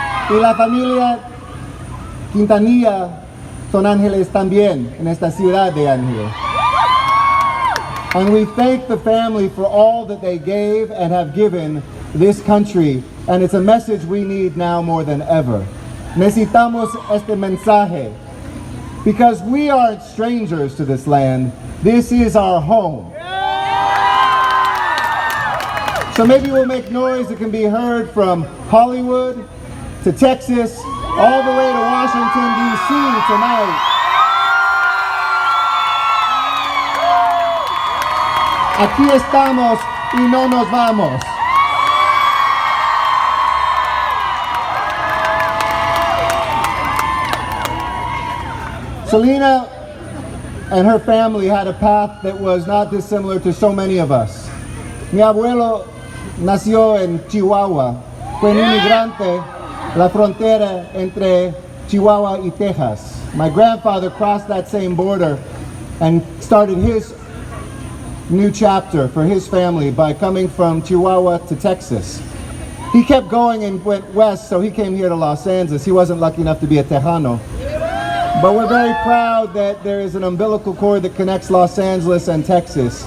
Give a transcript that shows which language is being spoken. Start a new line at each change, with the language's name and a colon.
Spanish: Y la familia Quintanilla son ángeles también en esta ciudad de Ángeles.
English: And we thank the family for all that they gave and have given this country. And it's a message we need now more than ever.
Spanish: Necesitamos este mensaje.
English: Because we aren't strangers to this land. This is our home. So maybe we'll make noise that can be heard from Hollywood to Texas, all the way to Washington, D.C. tonight.
Spanish: Aquí estamos y no nos vamos.
English: Selena and her family had a path that was not dissimilar to so many of us.
Spanish: Mi abuelo nació en Chihuahua. Fue un inmigrante la frontera entre Chihuahua y Texas.
English: My grandfather crossed that same border and started his new chapter for his family by coming from Chihuahua to Texas. He kept going and went west, so he came here to Los Angeles. He wasn't lucky enough to be a Tejano. But we're very proud that there is an umbilical cord that connects Los Angeles and Texas.